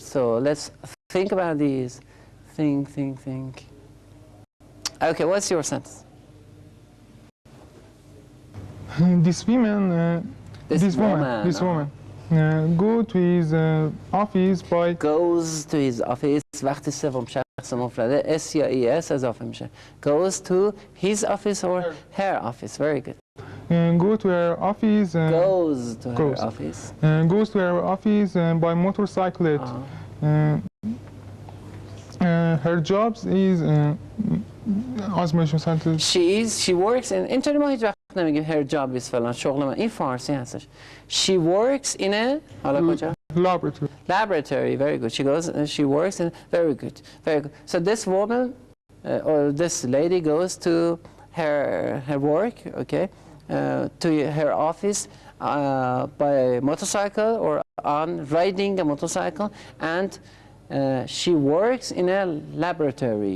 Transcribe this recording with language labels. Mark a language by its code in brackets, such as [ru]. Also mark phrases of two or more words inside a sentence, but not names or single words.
[en] So let's think about these. Think. Okay, what's your sentence? This woman go to his office by Goes to his office. [fa] وقتی سوم شخص مفرده S یا ES اضافه میشه. [en] Goes to his office or her office. Very good. go to her office. Goes to her office. Goes to her office by motorcyclette. Her job is [fa] آزمایش سنتر. [en] She works in. [fa] اینطوری ما هیچ وقت نمیگیم [en] her job is [fa] فلان شغل من. این فارسی هستش. [en] She works in a [fa] حالا کجا؟ [en] Laboratory. Laboratory. Very good. She works in. Very good. Very good. So this woman or this lady goes to her work. Okay. To her office by motorcycle or on riding a motorcycle, and she works in a laboratory.